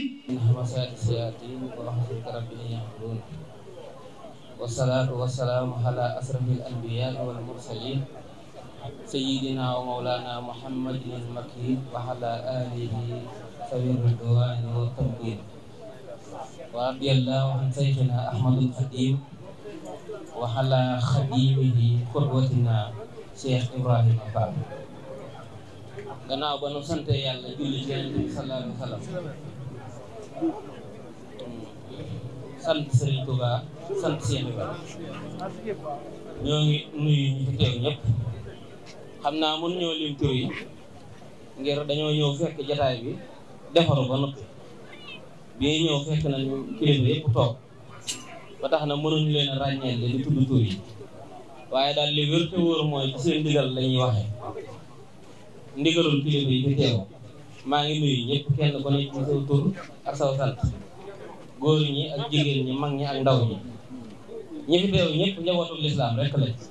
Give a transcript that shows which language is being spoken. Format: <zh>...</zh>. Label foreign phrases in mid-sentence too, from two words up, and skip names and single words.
<ar>همسات الشياطين ورحمة ربنا يحضرون والصلاة والسلام على أشرف الأنبياء والمرسلين سيدنا ومولانا محمد المكين وعلى آله ذوي الرضوان والتمكين ورضي الله عن شيخنا أحمد الخديم وعلى خديمه قدوتنا شيخ إبراهيم Fall.</ar> <wo>Gannaaw ba nu sante Yàlla julli ci Yonent bi</wo> <ar>صلى الله عليه وسلم</ar> <wo>sant Serigne Touba sant Cheikh Ibrahima ñoo ngi nuyu ñu fi teew ñëpp. xam naa mën ñoo lim tur yi ngir dañoo ñëw fekk jataay bi defaru ba noppi bi ñëw fekk nañu kilifa yëpp toog ba tax na mënuñu leen a ràññeel di tudd tur yi waaye daal li wér te wóor mooy ci seen ndigal la ñuy waxee ndigalul kilifa yi fi teew maa ngi nuyu ñëpp kenn ku ne ci saw tur ak saw sant góor ñi ak jigéen ñi mag ñi ak ndaw ñi ñi fi teew ñëpp njabootul lislaam rek lañ</wo>